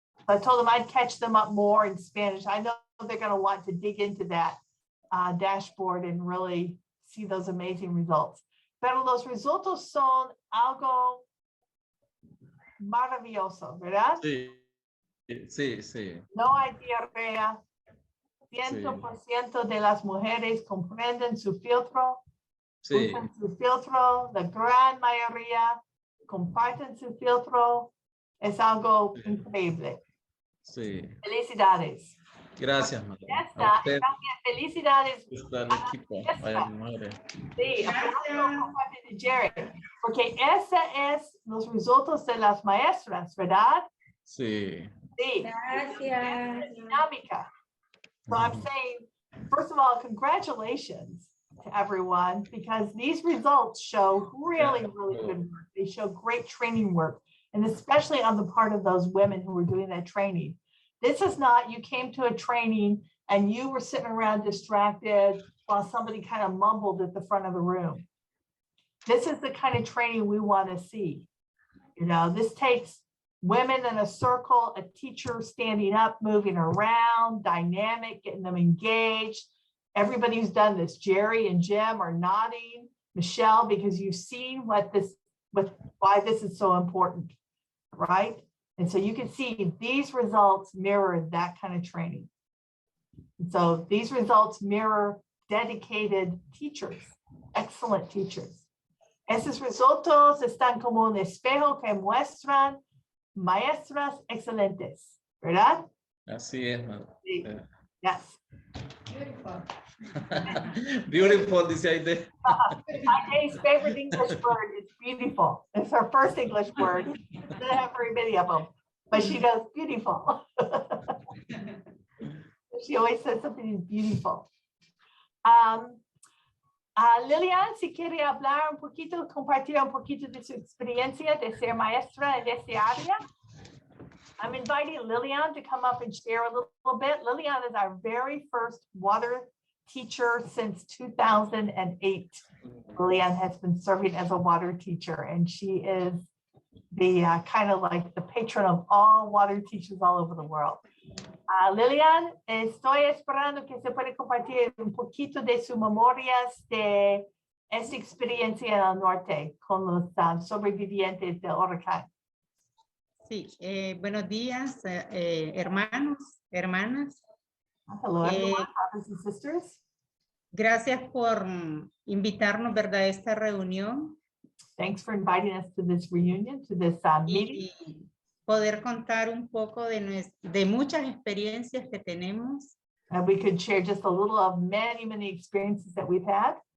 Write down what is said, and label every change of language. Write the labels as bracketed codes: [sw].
[en] I told them I'd catch them up more in Spanish. I know they're going to want to dig into that dashboard and really see those amazing results. [es] Pero los resultados son algo maravilloso, ¿verdad? Sí, sí, sí. No hay diarrea. 100% de las mujeres comprenden su filtro, Sí. usan su filtro, la gran mayoría comparten su filtro. Es algo increíble. Sí. Felicidades. Gracias, madre. Ya A está. usted También felicidades. está el equipo. Vaya, madre. Sí, de Jerry, porque ese es los resultados de las maestras, ¿verdad? Sí. Sí. Gracias. Dinámica. [en] So I'm saying, first of all, congratulations to everyone, because these results show really, really good work. They show great training work, and especially on the part of those women who were doing that training. This is not, you came to a training and you were sitting around distracted while somebody kind of mumbled at the front of the room. This is the kind of training we want to see. This takes women in a circle, a teacher standing up, moving around, dynamic, getting them engaged. Everybody who's done this, Jerry and Jim are nodding, Michelle, because you've seen why this is so important, right? And so you can see these results mirror that kind of training. And so these results mirror dedicated teachers, excellent teachers. [es] Esos resultados están como un espejo que muestran maestras excelentes, ¿verdad? Así es, madre. Sí. Yes. [en] Beautiful. [es] Beautiful, dice Aide. [en] Aide's favorite English word is beautiful. It's her first English word. She doesn't have very many of them, but she goes beautiful. She always says something is beautiful. [es] Lilian, si quiere hablar un poquito, compartir un poquito de su experiencia de ser maestra en este área. [en] I'm inviting Lilian to come up and share a little bit. Lilian is our very first water teacher since 2008. Lilian has been serving as a water teacher, and she is the kind of like the patron of all water teachers all over the world. [es] Lilian, estoy esperando que se pueda compartir un poquito de sus memorias de esta experiencia en el norte con los sobrevivientes del huracán. Sí, buenos días, hermanos, hermanas. [en] Hello, everyone, brothers and sisters. [es] Gracias por invitarnos, ¿verdad?, a esta reunión. [en] Thanks for inviting us to this reunion, to this meeting. [es] Y poder contar un poco de muchas experiencias que tenemos. [en] And we could share just a little of many, many experiences that we've had.